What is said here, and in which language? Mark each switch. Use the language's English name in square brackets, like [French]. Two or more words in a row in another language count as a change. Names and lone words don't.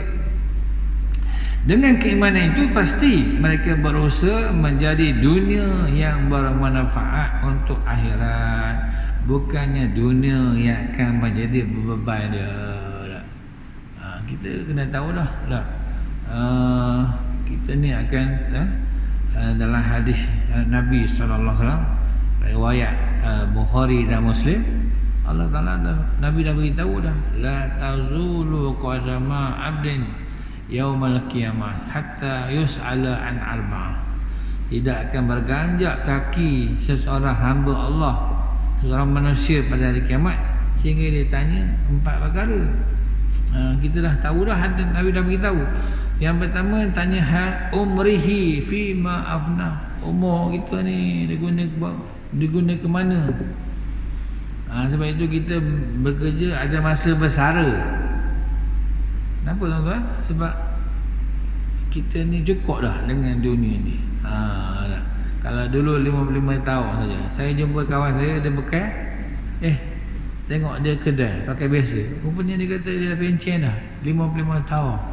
[Malay] Dengan keimanan itu pasti mereka berusaha menjadi dunia yang bermanfaat untuk akhirat, bukannya dunia yang akan menjadi beban dia. Kita kena tahu dah. Kita ni akan dalam hadis Nabi SAW, riwayat Bukhari dan Muslim, Allah Ta'ala Nabi dah beritahu dah, [Arabic] لا تزول قدما عبد يوم القيامة حتى يسأل عن أربعة. [Malay] Tidak akan berganjak kaki seseorang hamba Allah, seorang manusia pada hari kiamat sehingga dia tanya 4 perkara. Kita dah tahu dah, Nabi dah beritahu. Yang pertama tanya [Arabic] عمره فيما أفنى. [Malay] Umur kita ni diguna ke mana? Sebab itu kita bekerja ada masa bersara. Kenapa tuan-tuan? Sebab kita ni cukup dah dengan dunia ni. Kalau dulu 55 tahun saja, saya jumpa kawan saya, dia bekal, tengok dia kedai pakai biasa, rupanya dia kata dia dah pencen dah 55 tahun.